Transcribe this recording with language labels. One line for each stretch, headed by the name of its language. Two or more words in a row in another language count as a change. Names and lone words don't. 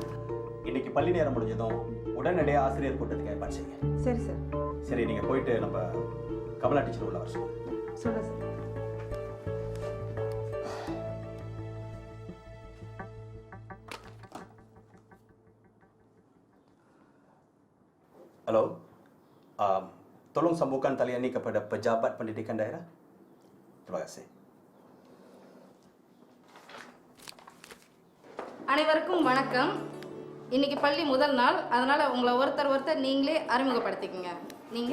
Tamil: இன்னைக்கு பள்ளி நேரம் முடிஞ்சதும் உடனடியாக ஆசிரியர் கூட்டத்துக்கு ஏற்பாடு செய்யுங்க. சரி சார். சரி, நீங்கள் போயிட்டு நம்ம கமலா டீச்சர் உள்ள வர சொல்லுங்க. சொல்லுங்கள் சார்.
Malay: Halo, tolong sambungkan talian ini kepada pejabat pendidikan daerah. Terima kasih.
Tamil: அனைவருக்கும் வணக்கம். இன்னைக்கு பள்ளி முதல் நாள், அதனால உங்களை ஒருத்தர் நீங்களே அறிமுகப்படுத்திக்கங்க. நீங்க?